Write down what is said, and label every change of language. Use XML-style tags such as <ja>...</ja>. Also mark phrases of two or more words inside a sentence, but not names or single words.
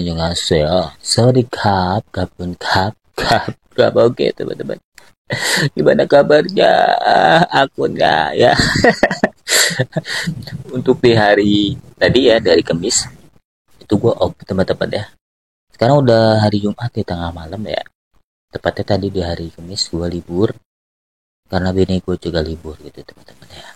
<ko>Annyeonghaseyo. Sorry kap, kapun kap.</ko> <id>Oke teman-teman. Gimana kabarnya? Aku nggak ya. Untuk di hari tadi ya, dari Kamis itu gue off teman-teman ya. Sekarang udah hari Jumat di tengah malam ya. Tepatnya tadi di hari Kamis gue libur karena bini gue juga libur gitu teman-teman ya.</id>